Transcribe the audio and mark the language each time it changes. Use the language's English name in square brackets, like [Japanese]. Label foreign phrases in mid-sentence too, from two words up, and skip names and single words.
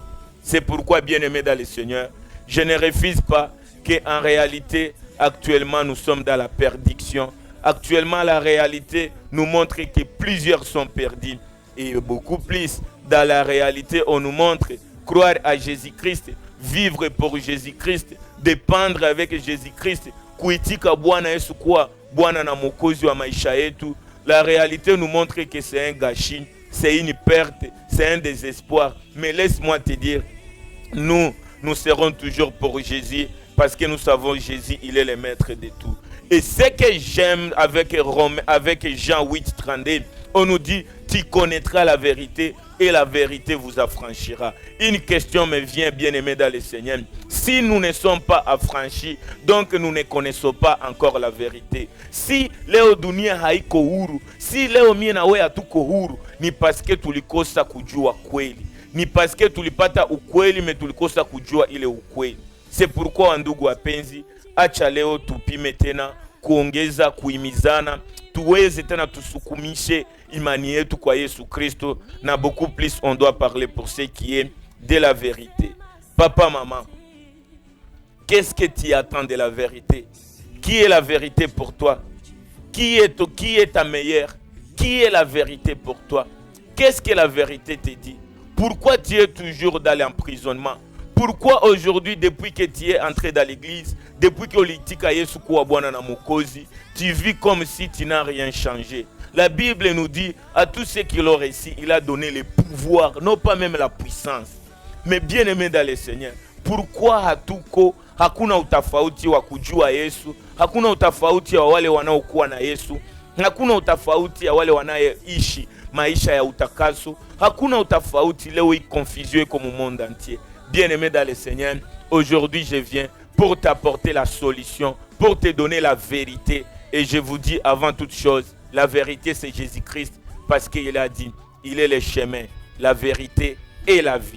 [French] C'est pourquoi, bien-aimés dans le Seigneur, je ne refuse pas qu'en réalité, actuellement, nous sommes dans la perdition. Actuellement, la réalité nous montre que plusieurs sont perdus. Et beaucoup plus, dans la réalité, on nous montre croire à Jésus-Christ, vivre pour Jésus-Christ, dépendre avec Jésus-Christ, [Swahili] kuitika Bwana Yesu kwa Bwana na Mwokozi wa maisha yetu. [French] La réalité nous montre que c'est un gâchis, c'est une perte, c'est un désespoir. Mais laisse-moi te dire, nous serons toujours pour Jésus parce que nous savons Jésus, il est le maître de tout. Et ce que j'aime avec Jean 8:32, on nous dit, tu connaîtras la vérité et la vérité vous affranchira. Une question me vient, bien aimé dans le Seigneur. Si nous ne sommes pas affranchis, donc nous ne connaissons pas encore la vérité. [Swahili] Si leo dunia haiko huru, si leo mie na wewe hatuko huru, ni [French] parce que [Swahili] tulikosa kujua kweli. Ni [French] parce que [Swahili] tulipata ukweli, mais tulikosa kujua ile ukweli. [French] C'est pourquoi, [Swahili] ndugu wapenzi, acha leo tupime tena kuongeza kuhimizana, tuweze tena tusukumishe imani yetu kwa Yesu Kristo, na [French] beaucoup plus on doit parler pour ce qui est de la vérité. Papa, maman, qu'est-ce que tu attends de la vérité? Qui est la vérité pour toi? Qui est ta meilleure? Qui est la vérité pour toi? Qu'est-ce que la vérité te dit? Pourquoi tu es toujours dans l'emprisonnement? Pourquoi aujourd'hui, depuis que tu es entré dans l'église, depuis que tu vis comme si tu n'as rien changé? La Bible nous dit, à tous ceux qui l'ont réussi, il a donné le pouvoir, non pas même la puissance. Mais bien aimé dans le Seigneur, pourquoi [Swahili] hatuko hakuna utafauti wa kujua Yesu, hakuna utafauti wa wale wanaokuwa na Yesu, hakuna utafauti ya wale wanaishi maisha ya utakaso, hakuna utafauti, leo hii [French] confusion comme au monde entier. Bien-aimé dans le Seigneur, aujourd'hui je viens pour t'apporter la solution, pour te donner la vérité. Et je vous dis avant toute chose, la vérité c'est Jésus-Christ, parce qu'il a dit, il est le chemin, la vérité et la vie.